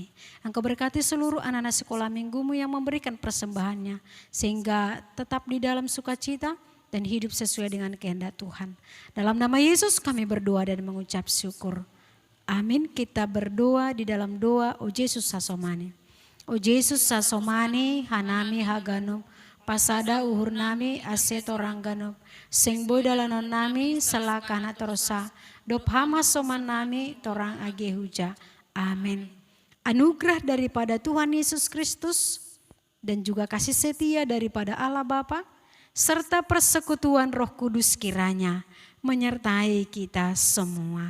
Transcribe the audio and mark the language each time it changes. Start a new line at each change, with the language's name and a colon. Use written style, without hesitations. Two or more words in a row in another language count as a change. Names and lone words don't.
Indonesian: Engkau berkati seluruh anak-anak sekolah minggumu yang memberikan persembahannya, sehingga tetap di dalam sukacita dan hidup sesuai dengan kehendak Tuhan. Dalam nama Yesus kami berdoa dan mengucap syukur. Amin. Kita berdoa di dalam doa, O Yesus Sasomani.
Batak Simalungun: O Yesus Sasomani, Hanami Haganum, Pasada uhur nami aseto rangganop, sing boy dalanon nami selakana torosa, dop hama soman nami torang age huja.
Indonesian: Amin. Anugerah daripada Tuhan Yesus Kristus dan juga kasih setia daripada Allah Bapa serta persekutuan Roh Kudus kiranya menyertai kita semua.